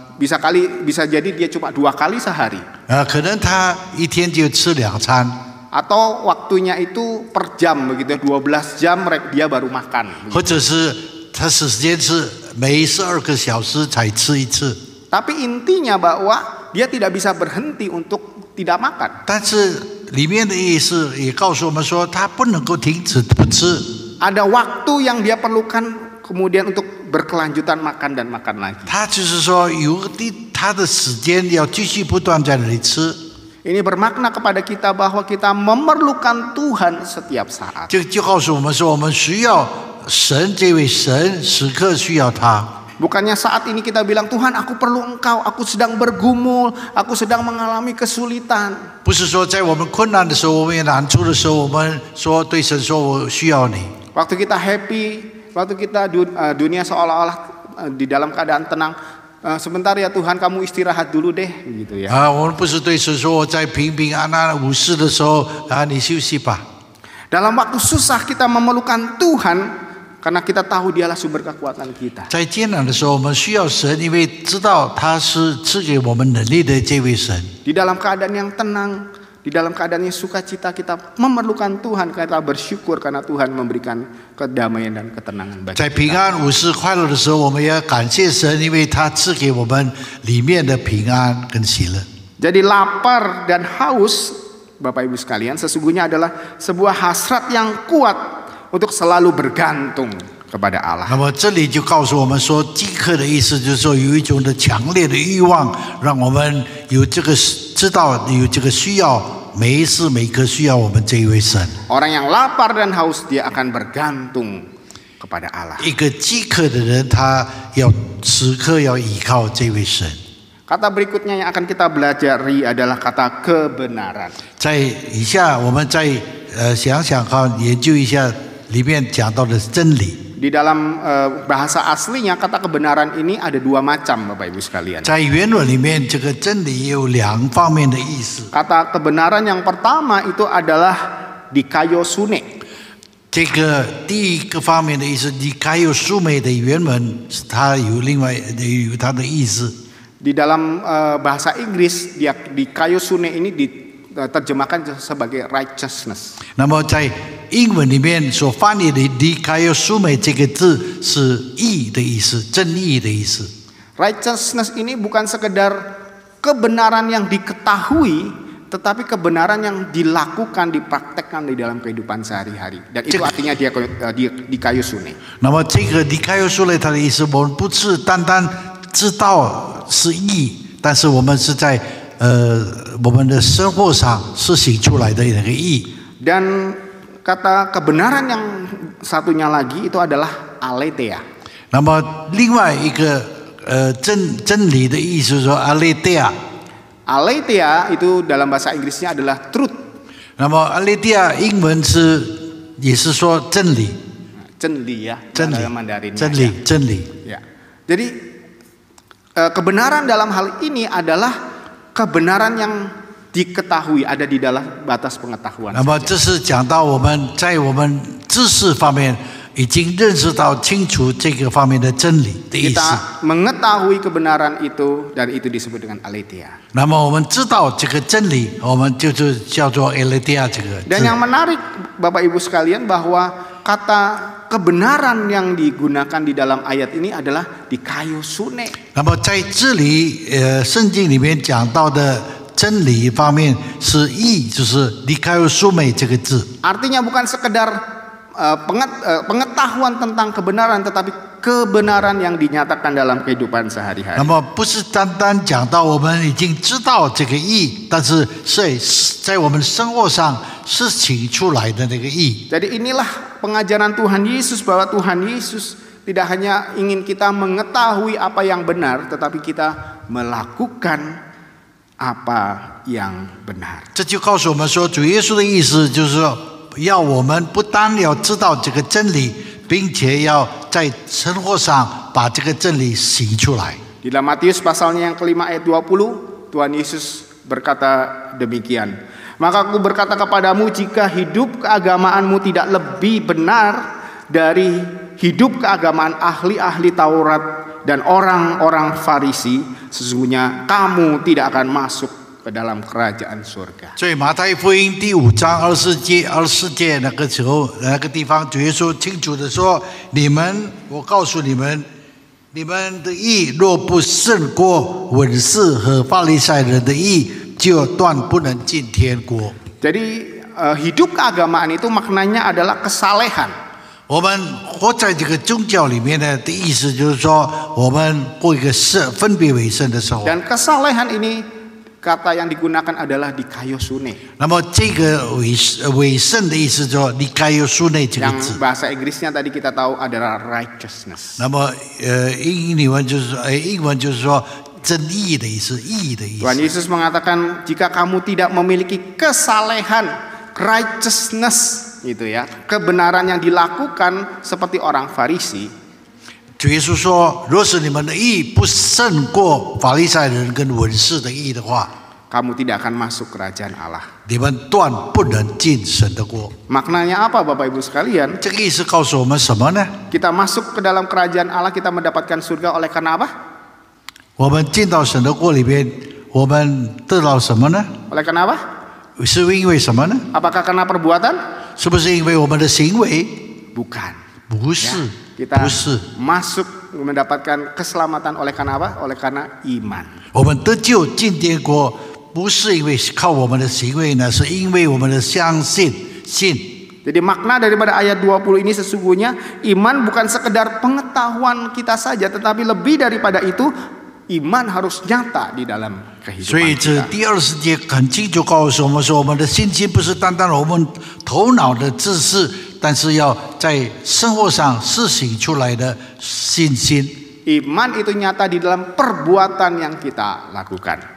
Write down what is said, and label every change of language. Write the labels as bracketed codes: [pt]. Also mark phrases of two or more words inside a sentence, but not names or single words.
[id] Bisa jadi dia cuma 2 kali sehari. [zh] 可能他一天就吃2餐， [id] Atau waktunya itu per jam begitu, 12 jam dia baru makan. [zh] 或者是他时间是每12个小时才吃一次。 [id] Tapi intinya bahwa dia tidak bisa berhenti untuk tidak makan. [zh] 但是里面的意思也告诉我们说，他不能够停止不吃。 [id] Ada waktu yang dia perlukan kemudian untuk berkelanjutan makan dan makan lagi. [zh] 他就是说他的时间要继续不断在那里吃。 [id] Ini bermakna kepada kita bahwa kita memerlukan Tuhan setiap saat. [zh] 就告诉我们说，我们需要神，这位神时刻需要他。 [id] Bukannya saat ini kita bilang Tuhan aku perlu Engkau, aku sedang bergumul, aku sedang mengalami kesulitan. [zh] 不是说在我们困难的时候，我们有难处的时候，我们说对神说我需要你。 [id] Waktu kita happy, waktu kita dunia seolah-olah di dalam keadaan tenang, sebentar ya Tuhan kamu istirahat dulu deh, gitu ya. [zh] 我们不是对神说我在平平安安无事的时候你休息吧。 [id] Dalam waktu susah kita memerlukan Tuhan karena kita tahu Dialah sumber kekuatan kita. [zh] 在艰难的时候，我们需要神，因为知道他是赐给我们能力的这位神。 [id] Di dalam keadaan yang tenang, di dalam keadaan yang sukacita kita memerlukan Tuhan, kita bersyukur karena Tuhan memberikan kedamaian dan ketenangan bagi [zh] 在 [id] kita. [zh] 平安无事快乐的时候，我们也感谢神，因为他赐给我们里面的平安跟喜乐。 [id] Jadi lapar dan haus, Bapak Ibu sekalian, sesungguhnya adalah sebuah hasrat yang kuat untuk selalu bergantung kepada Allah. [zh] 那么这里就告诉我们说，饥渴的意思就是说有一种的强烈的欲望，让我们有这个知道有这个需要，每一时每刻需要我们这一位神。 [id] Orang yang lapar dan haus dia akan bergantung kepada Allah. [zh] 一个饥渴的人，他要时刻要依靠这位神。 [id] Kata berikutnya yang akan kita pelajari adalah kata kebenaran. [zh] 在以下，我们再想想看，研究一下里面讲到的真理。 [id] Di dalam bahasa aslinya kata kebenaran ini ada 2 macam Bapak Ibu sekalian. [zh] 在原文里面，这个真理也有2方面的意思。 [id] Kata kebenaran yang pertama itu adalah dikaiosune. [zh] 这个第一个方面的意思，你该有苏美的原文，它有另外有它的意思。 [id] Di dalam bahasa Inggris dia dikaiosune ini diterjemahkan sebagai righteousness. [zh] 那么在英文里面所翻译的"你该有苏美"这个字是义的意思，正义的意思。 [id] Righteousness ini bukan sekedar kebenaran yang diketahui, tetapi kebenaran yang dilakukan, dipraktekkan di dalam kehidupan sehari-hari. Dan itu artinya dia dikaiosune. [zh] 那么这个"你该有苏美"它的意思，我们不是单单知道是义，但是我们是在我们的生活上实行出来的那个义。 [id] Dan kata kebenaran yang satunya lagi itu adalah aletheia. [zh] 那么另外一个真理的意思说 aletheia。 [id] Aletheia itu dalam bahasa Inggrisnya adalah truth. [zh] 那么aletheia英文也是说真理，真理ya, 真理 [id] dalam Mandarin. [zh] 真理真理。 [id] Ya. Jadi kebenaran dalam hal ini adalah kebenaran yang diketahui, ada di dalam batas pengetahuan. [zh] 那么这是讲到我们在我们知识方面已经认识到清楚这个方面的真理的意思。 [id] Kita mengetahui kebenaran itu dan itu disebut dengan aletheia. [zh] 那么我们知道这个真理，我们就是叫做 aletheia 这个 [id] Dan [zh] 字。 [id] yang menarik Bapak Ibu sekalian bahwa kata kebenaran yang digunakan di dalam ayat ini adalah dikaiosune. [zh] 那么在这里圣经里面讲到的真理方面是义，就是dikaiosune这个字。 [id] Artinya bukan sekedar pengetahuan tentang kebenaran, tetapi kebenaran yang dinyatakan dalam kehidupan sehari-hari. [zh] 那么不是单单讲到我们已经知道这个义，但是在我们生活上实行出来的那个义。 [id] Jadi inilah pengajaran Tuhan Yesus bahwa Tuhan Yesus tidak hanya ingin kita mengetahui apa yang benar, tetapi kita melakukan apa yang benar. [zh] 这就告诉我们说，主耶稣的意思就是说，要我们不单要知道这个真理，并且要在生活上把这个真理行出来。 [id] Di dalam Matius pasalnya yang kelima ayat 20, Tuhan Yesus berkata demikian. Maka aku berkata kepadamu, jika hidup keagamaanmu tidak lebih benar dari hidup keagamaan ahli-ahli Taurat dan orang-orang Farisi, sesungguhnya kamu tidak akan masuk ke dalam kerajaan surga. [zh] 所以马太福音第5章24节那个时候那个地方，主耶稣清楚的说：“我告诉你们，你们的义若不胜过文士和法利赛人的义，就断不能进天国。” [id] Jadi hidup keagamaan itu maknanya adalah kesalehan. [zh] 我们活在这个宗教里面的意思就是说，我们过一个分别为圣的生活。 [id] Dan kesalehan ini kata yang digunakan adalah dikaiosune. [zh] 那么这个为圣的意思就是 dikaiosune 这个字。 [id] Yang bahasa Inggrisnya tadi kita tahu adalah righteousness. [zh] 那么英文就是说真义的意思，义的意思。 [id] Tuhan Yesus mengatakan jika kamu tidak memiliki kesalehan, righteousness gitu ya, kebenaran yang dilakukan seperti orang Farisi. [zh] 主耶稣说，若是你们的义不胜过法利赛人跟文士的义的话， [id] kamu tidak akan masuk kerajaan Allah. [zh] 你们断不能进神的国。 [id] Maknanya apa Bapak Ibu sekalian? [zh] 这个意思告诉我们什么呢？ [id] Kita masuk ke dalam kerajaan Allah, kita mendapatkan surga oleh karena apa? [zh] 我们进到神的国里边，我们得到什么呢？ [id] Oleh karena apa? [zh] 是因为什么呢？ [id] Apakah karena perbuatan? [zh] 是不是因为我们的行为？ [id] Bukan. [zh] 不是， [id] Kita [zh] 不是。 [id] masuk mendapatkan keselamatan oleh karena apa? Oleh karena iman. [zh] 我们得救进天国，不是因为靠我们的行为呢，是因为我们的相信。 [id] Jadi makna daripada ayat 20 ini sesungguhnya iman bukan sekedar pengetahuan kita saja, tetapi lebih daripada itu iman harus nyata di dalam [zh] 所以 [id] kehidupan [zh] 这 [id] kita. [zh] 第20节很清楚告诉我们说，我们的信心不是单单我们头脑的知识，但是要在生活上施行出来的信心。 [id] Iman itu nyata di dalam perbuatan yang kita lakukan.